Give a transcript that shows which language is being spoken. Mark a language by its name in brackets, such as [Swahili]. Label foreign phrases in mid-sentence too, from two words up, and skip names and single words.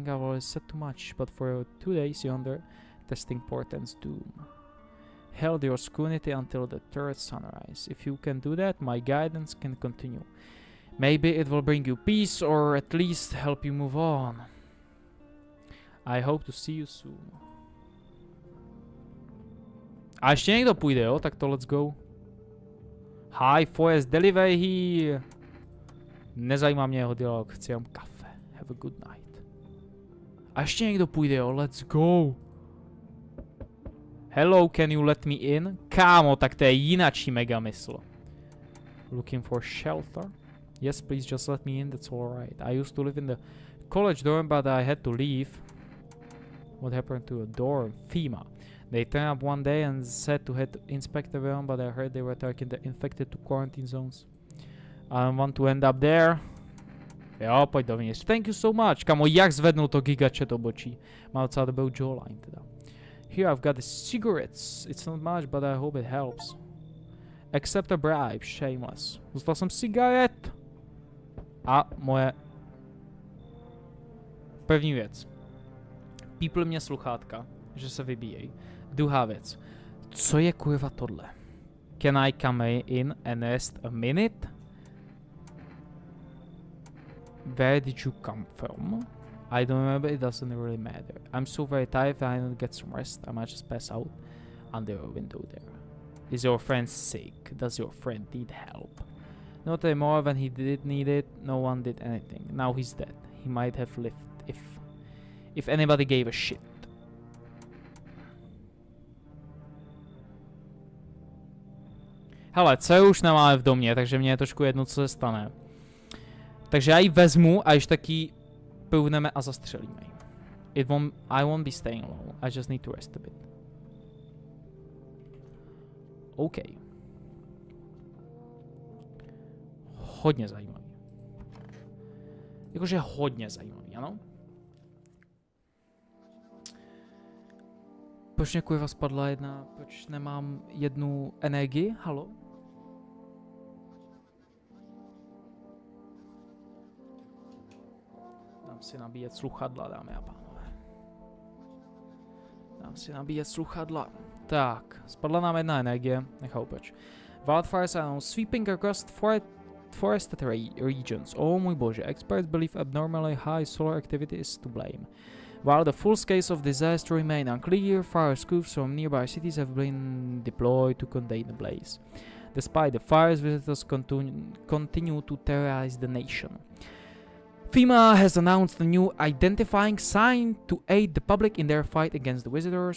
[English] I've always said too much, but for 2 days yonder, testing portents doom. Held your scrutiny until the third sunrise. If you can do that, my guidance can continue. Maybe it will bring you peace, or at least help you move on. I hope to see you soon. [Czech] A ještě někdo půjde, jo? Tak to [English] let's go. Hi, Forest Delivery here. [Czech] Nezajímá mě jeho dialog, chci jenom kafe. [English] Have a good night. [Czech] A ještě někdo půjde, jo? [English] Let's go. Hello, can you let me in? [Czech] Kámo, tak to je jinačí megamysl. [English] Looking for shelter? Yes, please just let me in, that's alright. I used to live in the college dorm, but I had to leave. What happened to a dorm? FEMA. They turned up one day and said to head to inspect the room, but I heard they were taking the infected to quarantine zones. I don't want to end up there. [Czech] Jo, pojď dovnitř. [English] Thank you so much. [Czech] Kamo, jak zvednul to gigačet obočí. Má docela dobrou jawline teda. [English] Here I've got the cigarettes. It's not much, but I hope it helps. Accept a bribe, shameless. [Czech] Dostal jsem cigaret. A moje první věc. Pípl mě sluchátka, že se vybíjejí. Druhá věc. Co je kurva tohle? [English] Can I come in and rest a minute? Where did you come from? I don't remember, it doesn't really matter. I'm so very tired that I don't get some rest. I might just pass out. under your window there. Is your friend sick? Does your friend need help? Not anymore. When he did need it, no one did anything. Now he's dead. He might have lived if anybody gave a shit. [Czech] Hele, co už nemáme v domě, takže mě je trošku jedno, co se stane. Takže já ji vezmu a již taky půjdeme a zastřelíme ji. [English] I won't be staying alone. I just need to rest a bit. [Czech] OK. Hodně zajímavý. Jakože hodně zajímavý, ano? Proč mě kurva spadla jedna? Proč nemám jednu energii? Halo? Dám si nabíjet sluchadla, dámy a pánové. Dám si nabíjet sluchadla. Tak, spadla nám jedna energie, nechápu proč. [English] Wildfires are now sweeping across forested regions. [Czech] Oh můj bože, [English] experts believe abnormally high solar activity is to blame. While the full scales of disaster remain unclear, fire scoops from nearby cities have been deployed to contain the blaze. Despite the fires, visitors continue to terrorize the nation. FEMA has announced a new identifying sign to aid the public in their fight against the visitors.